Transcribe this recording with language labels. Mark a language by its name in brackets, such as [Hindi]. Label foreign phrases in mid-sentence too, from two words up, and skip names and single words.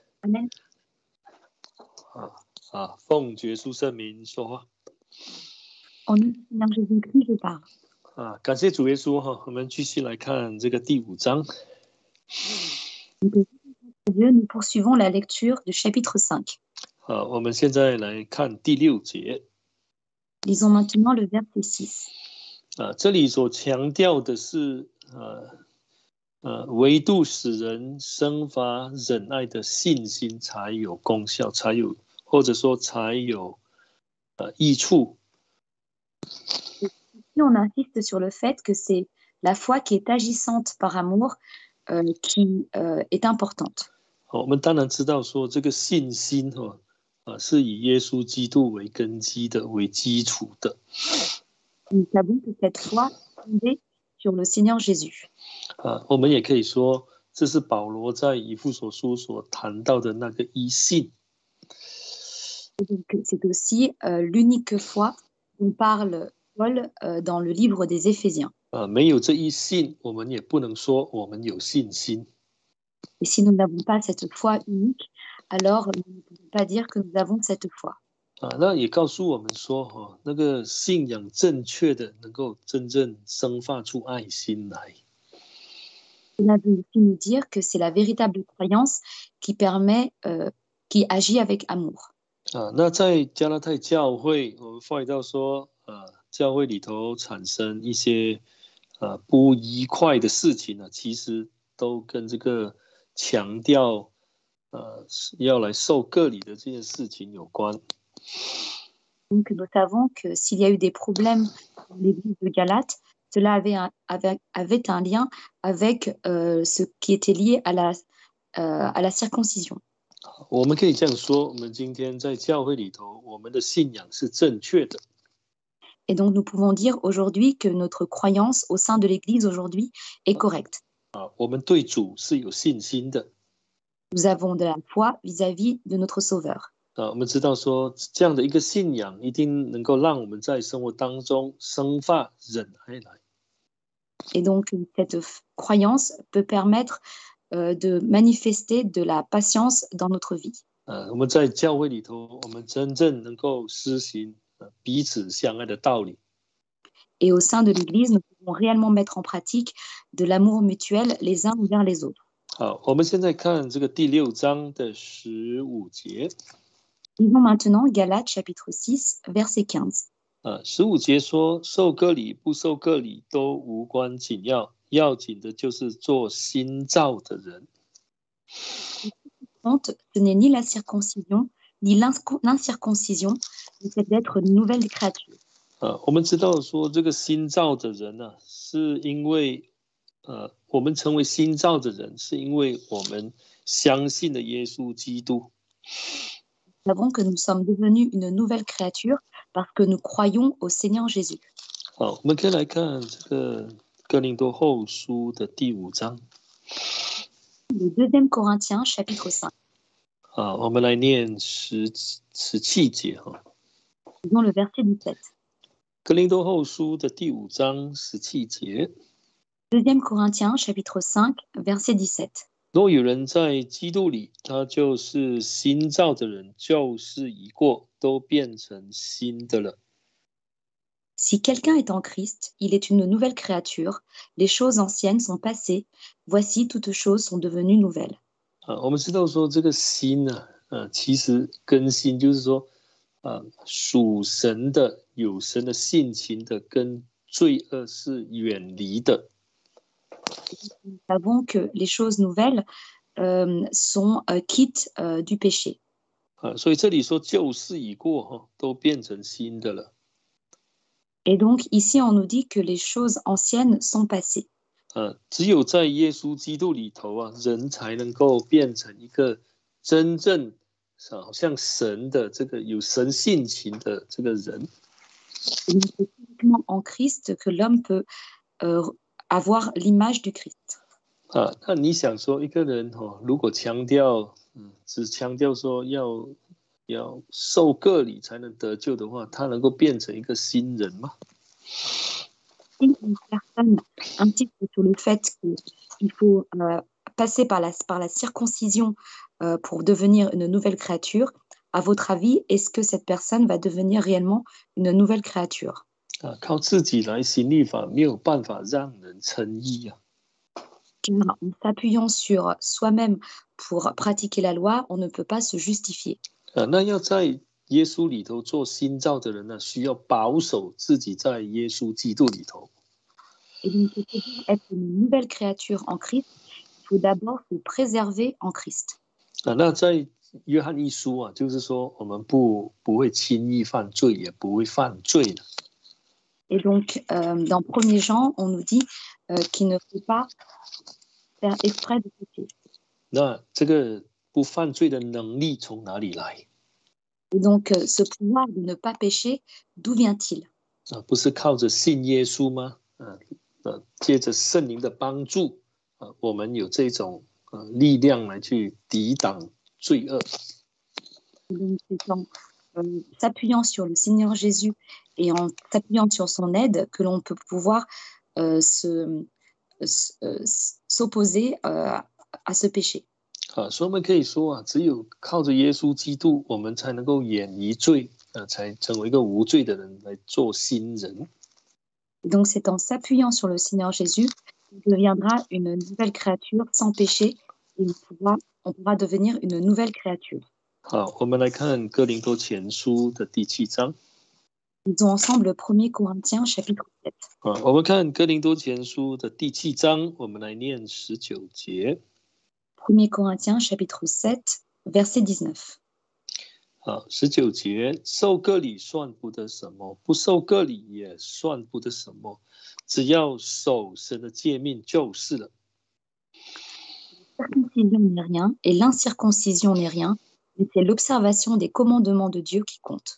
[Chinese] Amen. 奉耶稣圣名说话。 [French] En nom du Seigneur Jésus-Christ, je parle. [Chinese] 感谢主耶稣哈，我们继续来看这个第5章。 [French] Dieu, nous poursuivons la lecture du chapitre 5. [Chinese] 我们现在来看第6节。 [French] Lisons maintenant le verset 6. [Chinese] 这里所强调的是唯独使人生发忍耐的信心才有功效，才有或者说才有益处。 [French] Ici, on insiste sur le fait que c'est la foi qui est agissante par amour qui est importante. [Chinese] 我们当然知道说这个信心是以耶稣基督为根基的，为基础的。 [French] Nous savons que cette foi est fondée sur le Seigneur Jésus. [Chinese] 我们也可以说这是保罗在以弗所书所谈到的那个一信。 [French] Donc, c'est aussi l'unique foi dont parle Paul dans le livre des Éphésiens. [Chinese] 没有这一信，我们也不能说我们有信心。 [French] Et si nous n'avons pas cette foi unique, alors nous ne pouvons pas dire que nous avons cette foi. [Chinese] 那也告诉我们说那个信仰正确的能够真正生发出爱心来。 [French] Cela veut aussi nous dire que c'est la véritable croyance qui permet, qui agit avec amour. [Chinese] 那在加拉太教会，我们发现到说教会里头产生一些不愉快的事情呢，其实都跟这个强调要来受割礼的这件事情有关。 [French] Donc nous savons que s'il y a eu des problèmes dans l'église de Galate, cela avait un lien avec ce qui était lié à la circoncision. [Chinese] 我们可以这样说，我们今天在教会里头，我们的信仰是正确的。 [French] Et donc nous pouvons dire aujourd'hui que notre croyance au sein de l'église aujourd'hui est correcte. [Chinese] 我们对主是有信心的。 [French] Nous avons de la foi vis-à-vis de notre Sauveur. [Chinese] 我们知道说这样的一个信仰一定能够让我们在生活当中生发忍耐来。 [French] Et donc cette croyance peut permettre de manifester de la patience dans notre vie. [Chinese] 我们在教会里头，我们真正能够施行彼此相爱的道理。 [French] Et au sein de l'Église, nous pouvons réellement mettre en pratique de l'amour mutuel les uns envers les autres. [Chinese] 我们现在看这个第6章的15节。 [French] Lisons maintenant Galates chapitre 6, verset 15. [Chinese] 15 节说，受割礼不受割礼都无关紧要，要紧的就是做新造的人。 [French] Ce n'est ni la circoncision, ni l'incirconcision, mais c'est d'être une nouvelle créature. [Chinese] 我们知道说这个新造的人呢，是因为我们成为新造的人，是因为我们相信了耶稣基督。 [French] Nous savons que nous sommes devenus une nouvelle créature parce que nous croyons au Seigneur Jésus. [Chinese] 我们可以来看这个哥林多后书的第5章。 [French] Le 2 Corinthiens chapitre 5. [Chinese] 我们来念17节 [French] Disons le verset 17. [Chinese] 哥林多后书的第5章17节。 [French] 2 Corinthiens chapitre 5, verset 17. [Chinese] 若有人在基督里，他就是新造的人，旧事已过，都变成新的了。 [French] Si quelqu'un est en Christ, il est une nouvelle créature. Les choses anciennes sont passées. Voici, toutes choses sont devenues nouvelles. [Chinese] 我们知道说这个新呢，其实更新就是说，属神的、有神的性情的，跟罪恶是远离的。 [French] Nous savons que les choses nouvelles sont quittes du péché. [Chinese] 所以这里说旧事已过，都变成新的了。 [French] Et donc ici, on nous dit que les choses anciennes sont passées. [Chinese] 只有在耶稣基督里头人才能够变成一个真正好像神的这个有神性情的这个人。 [French] Et donc, c'est uniquement en Christ que l'homme peut avoir l'image du Christ. [Chinese] 那你想说一个人如果强调只强调说要受割礼才能得救的话，他能够变成一个新人吗？ [French] Si une personne insiste sur le fait qu'il faut passer par la circoncision pour devenir une nouvelle créature, à votre avis, est-ce que cette personne va devenir réellement une nouvelle créature? [Chinese] 靠自己来行律法没有办法让人称义啊。 [French] Car en s'appuyant sur soi-même pour pratiquer la loi, on ne peut pas se justifier. [Chinese] 那要在耶稣里头做新造的人呢，需要保守自己在耶稣基督里头。 [French] Et donc, pour pouvoir être une nouvelle créature en Christ, il faut d'abord se préserver en Christ. [Chinese] 那在约翰一书啊，就是说我们不会轻易犯罪，也不会犯罪的。 [French] Et donc, dans 1er Jean, on nous dit qu'il ne faut pas faire exprès de pécher. [Chinese] 那这个不犯罪的能力从哪里来？ [French] Et donc, ce pouvoir de ne pas pécher, d'où vient-il? [Chinese] 不是靠着信耶稣吗？借着圣灵的帮助，我们有这种力量来去抵挡罪恶。 [French] Donc, c'est en s'appuyant sur le Seigneur Jésus et en s'appuyant sur son aide que l'on peut pouvoir s'opposer à ce péché. [Chinese] 所以我们可以说啊，只有靠着耶稣基督，我们才能够远离罪，才成为一个无罪的人，来做新人。 [French] Et donc, c'est en s'appuyant sur le Seigneur Jésus qu'on deviendra une nouvelle créature sans péché et on pourra devenir une nouvelle créature. [Chinese] 好，我们来看哥林多前书的第7章。 [French] Lisons ensemble 1 Corinthiens chapitre 7. [Chinese] 我们看哥林多前书的第7章，我们来念19节。 [French] 1 Corinthiens chapitre 7, verset 19. [Chinese] 19 节，受割礼算不得什么，不受割礼也算不得什么，只要守神的诫命就是了。 [French] La circoncision n'est rien et l'incirconcision n'est rien, mais c'est l'observation des commandements de Dieu qui compte.